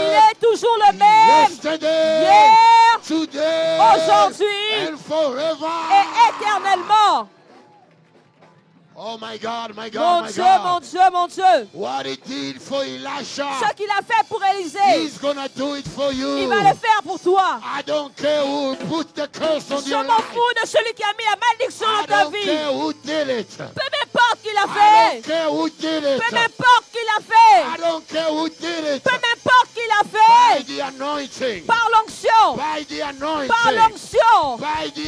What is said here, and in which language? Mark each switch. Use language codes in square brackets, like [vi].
[fr] est toujours le même. [en] Yesterday. [fr] Hier, [en] Today. [fr] aujourd'hui [en] And forever. [fr] et éternellement. [en] Oh my God, my God, [fr] Mon [en] my [fr] Dieu, [en] God. [fr] mon Dieu, mon Dieu. [en] What he did for Elisha. [fr] Ce qu'il a fait pour Élisée, [en] He's gonna do it for you. [fr] il va le faire pour toi. [en] I don't care who put the curse on [fr] Je [en] your [fr] m'en [en] life. [fr] fous de celui qui a mis la malédiction [en] I [fr] dans ta [en] don't [fr] vie. [en] care who did it. [fr] Peu m'importe qui l'a [en] I [fr] fait. [en] don't care who did it. [fr] Peu m'importe qui l'a fait. [en] I don't care who did it. [fr] Peu m'importe qui l'a [en] By [fr] fait. [en] the anointing. [fr] Par l'onction. [en] By the anointing. [fr] Par l'onction. [en] By the